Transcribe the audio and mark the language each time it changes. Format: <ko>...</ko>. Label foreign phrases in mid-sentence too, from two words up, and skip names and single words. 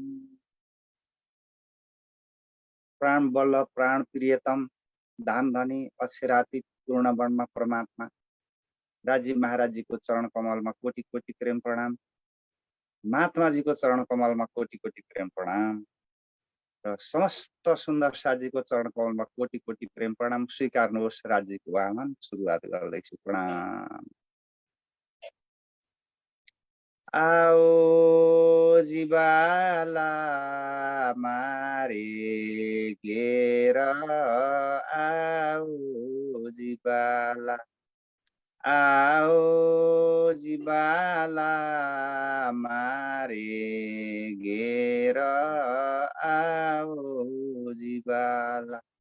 <hi>प्राण बल्लभ प्राण प्रियतम धाम धनी अक्षरातीत पूर्ण वर्मा परमात्मा राजीव महाराज जी को चरण कमल में कोटि कोटि प्रेम प्रणाम। महात्मा जी को चरण कमल में कोटि कोटि प्रेम प्रणाम</hi> <ne>र समस्त सुन्दर साजीको चरण कमलमा कोटि कोटि प्रेम प्रणाम स्वीकार्नुहोस्। राज्यको आह्वान सुरुवात गर्दैछु। प्रणाम।</ne> <gu>आओ जीवाला मारे घेर, आओ जीवाला, आओ जीवाला मारे घेर, आओ जीवाला।</gu>